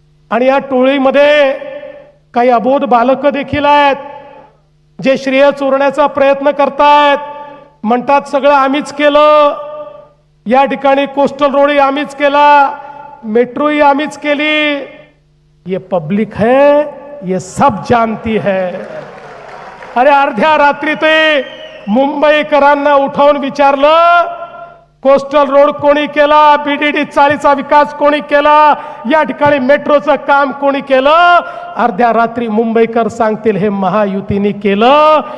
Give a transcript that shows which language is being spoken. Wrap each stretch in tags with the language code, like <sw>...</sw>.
<mr>आणि या टोळीमध्ये काही अबोध बालकं देखील आहेत, जे श्रेय चोरण्याचा प्रयत्न करतायत. म्हणतात सगळं आम्हीच केलं, या ठिकाणी कोस्टल रोडही आम्हीच केला, मेट्रोही आम्हीच केली.</mr> <hi>ये पब्लिक है, ये सब जानती है.</hi> <mr>अरे अर्ध्या रात्री ते मुंबईकरांना उठवून विचारलं, कोस्टल रोड कोणी केला, BDD 40चा विकास कोणी केला, या ठिकाणी मेट्रोचं काम कोणी केलं. अर्ध्या रात्री मुंबईकर सांगतील हे महायुतीने केलं.</mr>